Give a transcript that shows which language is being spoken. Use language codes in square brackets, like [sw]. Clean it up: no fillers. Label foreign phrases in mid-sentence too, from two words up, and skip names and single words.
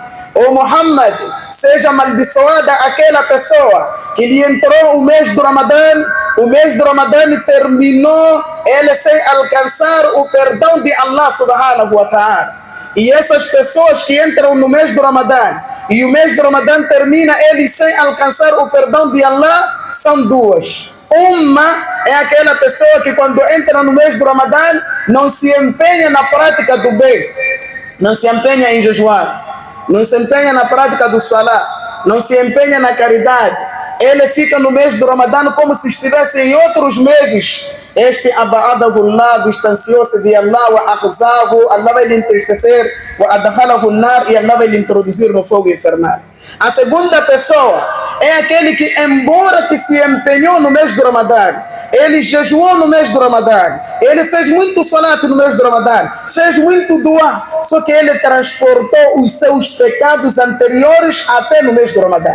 [pt] O Muhammad, seja amaldiçoada aquela pessoa que lhe entrou o mês do Ramadã e terminou ele sem alcançar o perdão de Allah [ar] سبحانه وتعالى. [pt] E essas pessoas que entram no mês do Ramadã e o mês do Ramadã termina eles sem alcançar o perdão de Allah, são duas. Uma é aquela pessoa que quando entra no mês do Ramadã não se empenha na prática do bem, não se empenha em jejuar, não se empenha na prática do salah, não se empenha na caridade. Ele fica no mês do Ramadã como se estivesse em outros meses. Este aba'adahullah, distanciou-se de Allah, [ar] وأخزاه, [pt] Allah vai lhe entristecer, [ar] وأدخله نار, [pt] e Allah vai lhe introduzir no fogo infernal. A segunda pessoa é aquele que, embora que se empenhou no mês do Ramadã, ele jejuou no mês do Ramadã, ele fez muito salat no mês do Ramadã, fez muito dua, só que ele transportou os seus pecados anteriores até no mês do Ramadã.